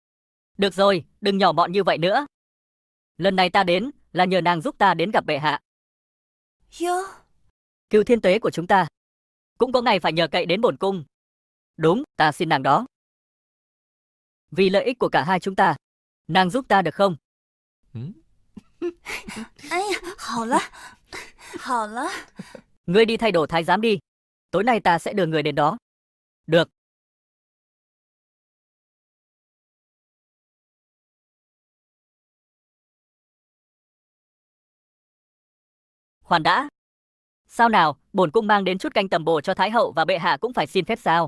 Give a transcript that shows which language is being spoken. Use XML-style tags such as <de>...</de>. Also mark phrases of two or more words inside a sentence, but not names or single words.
<vi>Được rồi, đừng nhỏ mọn như vậy nữa. Lần này ta đến là nhờ nàng giúp ta đến gặp bệ hạ. Yo. Cửu Thiên Tuế của chúng ta cũng có ngày phải nhờ cậy đến bổn cung. Đúng, ta xin nàng đó. Vì lợi ích của cả hai chúng ta, nàng giúp ta được không?</vi> <zh>哎呀，好了，好了。</zh> <vi>Ngươi đi thay đồ thái giám đi. Tối nay ta sẽ đưa người đến đó. Được. Khoan đã. Sao nào, bổn cung mang đến chút canh tầm bổ cho Thái hậu và bệ hạ cũng phải xin phép sao?</vi>